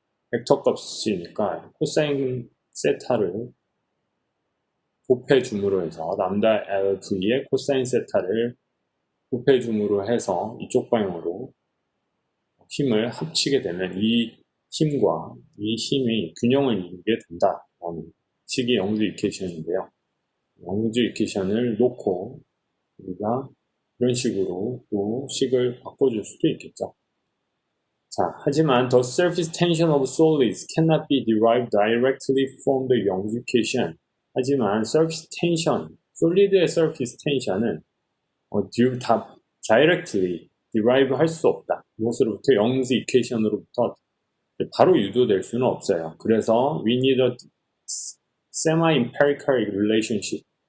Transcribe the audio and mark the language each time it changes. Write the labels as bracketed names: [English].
[Korean] 벡터 값이니까 코사인 세타를 곱해줌으로 해서 람다 LV의 코사인 세타를 곱해줌으로 해서 이쪽 방향으로 힘을 합치게 되면 이 힘과 이 힘이 균형을 이루게 된다라는 식이 영주 이퀘이션인데요. 영주 이퀘이션을 놓고 우리가 이런 식으로 또 식을 바꿔줄 수도 있겠죠. 자, 하지만 [English] the surface tension of solids cannot be derived directly from the 영주 이퀘이션. [Korean] 하지만 surface tension, 솔리드의 surface tension은 다 directly derive 할 수 없다. 무엇으로부터? 영지 이퀘이션으로부터 바로 유도될 수는 없어요. 그래서 [English] we need a semi-empirical relationship.